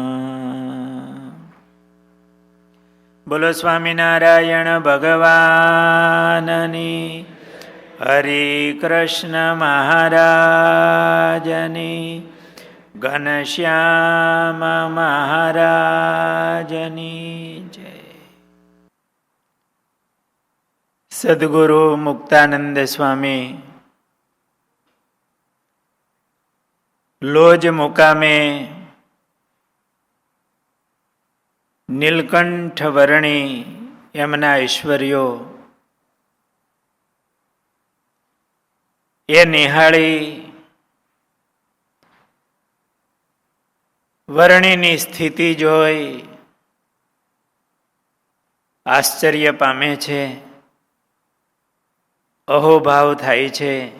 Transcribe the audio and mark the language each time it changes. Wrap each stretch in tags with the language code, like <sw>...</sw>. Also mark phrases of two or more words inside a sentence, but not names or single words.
<gu>બોલો સ્વામિનારાયણ ભગવાનની, હરિ કૃષ્ણ મહારાજની, ઘનશ્યામ મહારાજની જય। સદ્ગુરુ મુક્તાનંદ સ્વામી લોજ મુકામે નીલકંઠ વર્ણી એમના ઐશ્વર્યો એ નિહાળી વર્ણીની સ્થિતિ જોઈ આશ્ચર્ય પામે છે, અહોભાવ થાય છે।</gu>